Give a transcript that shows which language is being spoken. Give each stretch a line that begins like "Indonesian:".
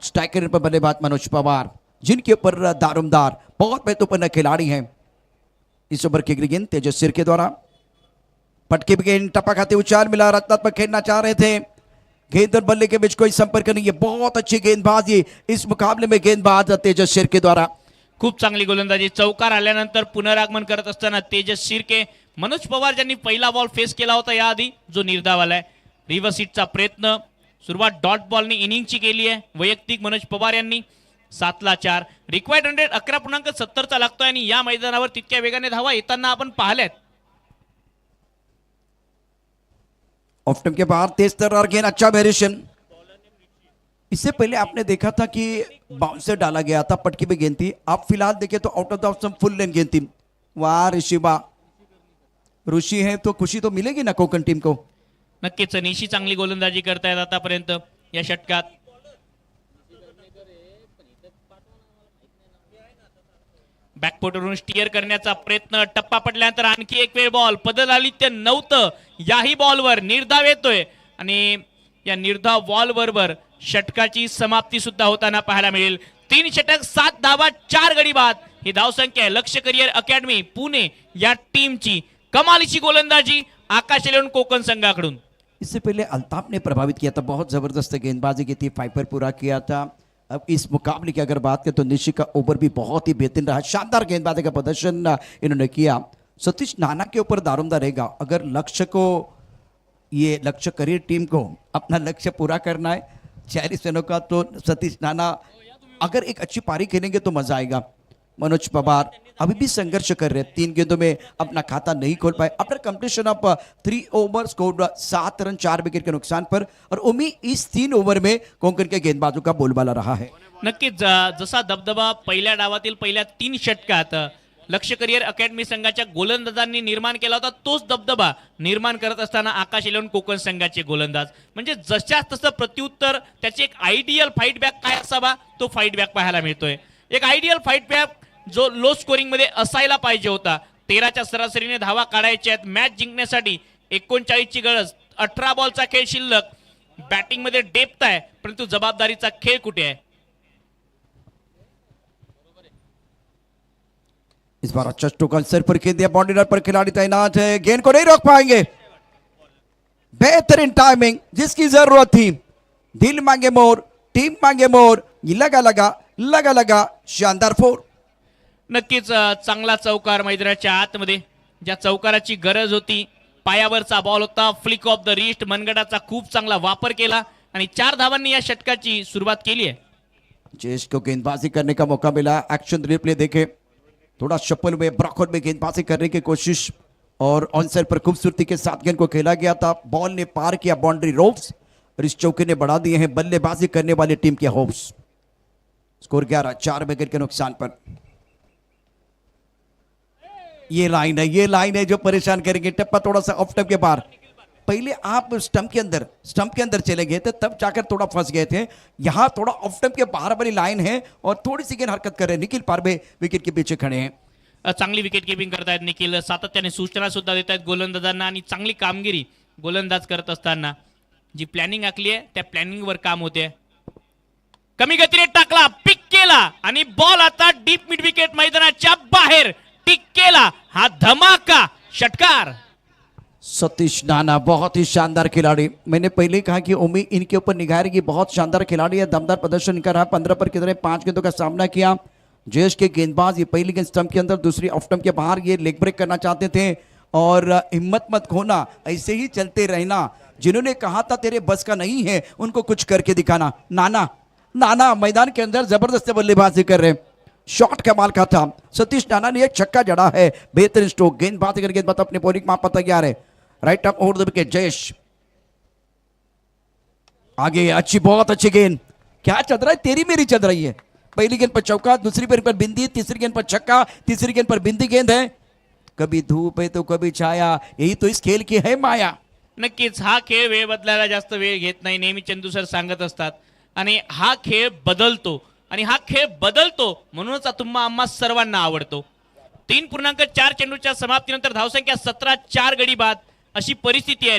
Hindi: Striker पर बल्लेबाज मनोज पवार, जिनके ऊपर दारोमदार, बहुत महत्वपूर्ण खिलाड़ी हैं। इस ओवर की गेंद तेजस सिरके द्वारा, पटके भी गेंद टपा खाते उचार मिला, रत्नात्मक खेलना चाह रहे थे, गेंद और बल्ले के बीच कोई संपर्क नहीं। ये बहुत अच्छी गेंदबाजी इस मुकाबले में गेंदबाज तेजस शिर्के द्वारा,
Marathi: खूप चांगली गोलंदाजी। चौकार आल्यानंतर पुनरागमन करत असताना तेजस शिर्के, मनोज पवार ज्यांनी पहिला बॉल फेस केला होता याआधी, जो निर्धाव आलाय। रिव्हर्स हिटचा प्रयत्न, सुरुवात डॉट बॉलनी इनिंगची केली आहे वैयक्तिक मनोज पवार यांनी। 7-4, रिक्वायर्ड 100 11.70 चा लागतोय आणि या मैदानावर तितक्या वेगाने धावा येताना आपण पाहिल्यात।
Hindi: ऑफ टर्म के बाहर तेज तर्रार गेंद, अच्छा वेरिएशन। इससे पहले आपने देखा था कि बाउंसर डाला गया था, पटकी में गेंद थी। आप फिलहाल देखें तो out of the of full लेन गेंद थी। वाह ऋषिबा, ऋषि है तो खुशी तो मिलेगी ना कोकण टीम को।
Marathi: नक्कीच निशी चांगली गोलंदाजी करतायत आतापर्यंत या षटकात। बॅकफुटवरून स्टिअर करण्याचा प्रयत्न, टप्पा पडल्यानंतर आणखी एक वेळ बॉल, पदलालित्य नव्हतं याही बॉलवर निर्धाव येतोय आणि या निर्धाव बॉल बरोबर षटकाची समाप्ती सुद्धा होताना पाहायला मिळेल. 3 षटक 7 धावा 4 गडी बाद ही धावसंख्या आहे लक्ष्य करिअर अकॅडमी पुणे या टीमची. कमालीची गोलंदाजी आकाश एलेवन कोकण संघाकडून.
Hindi: इससे पहले अल्ताफ ने प्रभावित किया था, बहुत ज़बरदस्त गेंदबाजी की थी, 5 पर पूरा किया था. अब इस मुकाबले की अगर बात करें तो निशी का ओवर भी बहुत ही बेहतरीन रहा, शानदार गेंदबाजी का प्रदर्शन इन्होंने किया. सतीश नाना के ऊपर दारोमदार रहेगा. अगर ये लक्ष्य करियर टीम को अपना लक्ष्य पूरा करना है 40 रनों का, तो सतीश नाना अगर एक अच्छी पारी खेलेंगे तो मजा आएगा. मनोज पवार अभी भी संघर्ष कर रहे हैं, 3 गेंदों में अपना खाता नहीं खोल पाए.
English: after completion of 3 over score
Hindi: 7 run 4 wicket के नुकसान पर. और उम्मीद इस 3 ओवर में कोंकण के गेंदबाजों का बोलबाला रहा है.
Marathi: नक्कीच जसा दबदबा पहिल्या डावातील पहिल्या 3 षटकात लक्ष्य करिअर अकॅडमी संघाच्या गोलंदाजांनी निर्माण केला होता, तोच दबदबा निर्माण करत असताना आकाश एलेवन कोकण संघाचे गोलंदाज म्हणजे जशाच तसं प्रत्युत्तर, त्याचे एक आयडियल फाईट बॅक काय असावा तो फाईट बॅक पाहायला मिळतोय. एक आयडियल फाईट बॅक जो लो स्कोरिंग मध्ये असायला पाहिजे होता. 13च्या सरासरीने धावा काढायच्या आहेत मॅच जिंकण्यासाठी. 39 ची गरज, 18 बॉलचा खेळ शिल्लक. बॅटिंग मध्ये डेप्थ आहे परंतु जबाबदारीचा खेळ कुठे आहे.
Hindi: इस बार अच्छा स्ट्रोक सर पर खेल दिया, बाउंड्री पर खिलाड़ी तैनात है, गेंद को नहीं रोक पाएंगे. बेहतरीन टाइमिंग जिसकी जरूरत थी. दिल मांगे मोर, टीम मांगे मोर, लगा लगा शानदार 4.
Marathi: नक्कीच चांगला चौकार मैदानाच्या आतमध्ये, ज्या चौकाराची गरज होती. पायावरचा बॉल होता, फ्लिक ऑफ द रिस्ट, मनगटाचा खूप चांगला वापर केला आणि 4 धावांनी या षटकाची सुरुवात केली आहे.
Hindi: जयेश को गेंदबाजी करने का मौका मिला. एक्शन रिप्ले देखे, थोड़ा शफल में ब्रॉकआउट में गेंदबाजी करने की कोशिश और ऑनसाइड पर खूबसूरती के साथ गेंद को खेला गया था. बॉल ने पार किया बाउंड्री रोप्स और इस चौके ने बढ़ा दिए हैं बल्लेबाजी करने वाली टीम के होप्स. स्कोर 11 4 विकेट के नुकसान पर. ये लाइन है जो परेशान करेंगे. टप्पा थोड़ा सा ऑफ स्टंप के बाहर. पहले आप स्टंप के अंदर चले गए थे, तब जाकर थोड़ा फंस गए थे. यहां थोड़ा ऑफ स्टंप के बाहर वाली लाइन है और थोड़ी सी गेंद हरकत कर रहे हैं. निखिल पारबे विकेट के पीछे खड़े हैं.
Marathi: चांगली विकेट किपिंग करतायत निखिल, सातत्याने सूचना सुद्धा देत आहेत गोलंदाजांना आणि चांगली कामगिरी गोलंदाज करत असताना जी प्लॅनिंग आखली आहे त्या प्लॅनिंग वर काम होते. कमी गतीने टाकला, पिक केला आणि बॉल आता डीप मिड विकेट मैदानाच्या बाहेर टिक केला. हा धमाका षटकार.
Hindi: सतीश नाना बहुत ही शानदार खिलाड़ी. मैंने पहले ही कहा कि उम्मीद इनके ऊपर निगाह रहेगी, बहुत शानदार खिलाड़ी है, दमदार प्रदर्शन कर रहा है. 15 पर कितने 5 गेंदों का सामना किया. जयेश के गेंदबाज ये पहली गेंद स्टंप के अंदर, दूसरी ऑफ स्टंप के बाहर, ये लेग ब्रेक करना चाहते थे. और हिम्मत मत खोना, ऐसे ही चलते रहना. जिन्होंने कहा था तेरे बस का नहीं है उनको कुछ करके दिखाना. नाना मैदान के अंदर जबरदस्त बल्लेबाजी कर रहे हैं. शॉट कमाल का था. सतीश नाना ने एक छक्का जड़ा है, बेहतरीन स्ट्रोक. गेंदबाजी करके अपने बॉलिंग मां पता तैयार है.
English: Right up over the wicket.
Hindi: Jayesh आगे, अच्छी बहुत अच्छी गेंद. क्या चल रहा है, तेरी मेरी चल रही है. पहली गेंद पर चौका, दूसरी गेंद पर बिंदी, तीसरी गेंद पर छक्का, तीसरी गेंद पर बिंदी गेंद है. कभी धूप है तो कभी छाया, यही तो इस खेल की है माया.
Marathi: नक्कीच हा खेळ वेळ बदलायला जास्त वेळ घेत नाही, नेहमी चंदू सर सांगत असतात. आणि हा खेळ बदलतो आणि हा खेळ बदलतो म्हणूनच तुम्हा आम्हा सर्वांना आवडतो. 3.4 चेंडूच्या समाप्तीनंतर धावसंख्या 17 4 गडी बाद अशी परिस्थिती आहे.